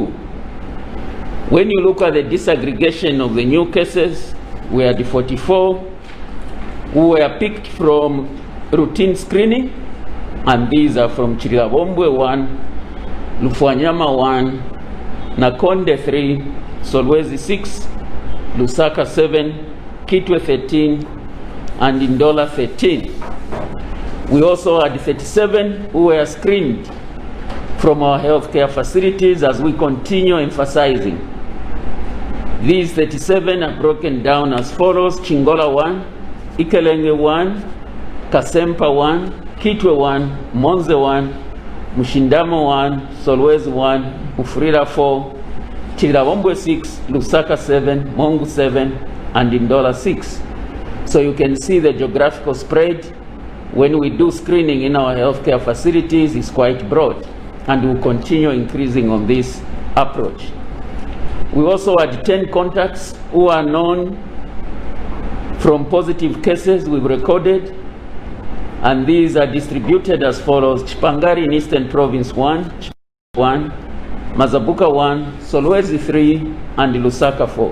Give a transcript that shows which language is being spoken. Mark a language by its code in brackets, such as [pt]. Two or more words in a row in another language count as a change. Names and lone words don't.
[en] When you look at the disaggregation of the new cases, we had 44 who were picked from routine screening, and these are from Chirilabombwe 1, Lufwanyama 1, Nakonde 3, Solwezi 6, Lusaka 7, Kitwe 13, and Indola 13. We also had 37 who were screened from our healthcare facilities, as we continue emphasizing. These 37 are broken down as follows: Chingola 1, Ikelenge 1, Kasempa 1, Kitwe 1, Monze 1, Mushindamo 1, Solwezi 1, Mufurira 4, Chirilabombwe 6, Lusaka 7, Mongu 7, and Indola 6. So you can see the geographical spread when we do screening in our healthcare facilities is quite broad, and we'll continue increasing on this approach. We also had 10 contacts who are known from positive cases we've recorded, and these are distributed as follows: Chipangari in Eastern Province 1, 1, Mazabuka 1, Solwezi 3, and Lusaka 4.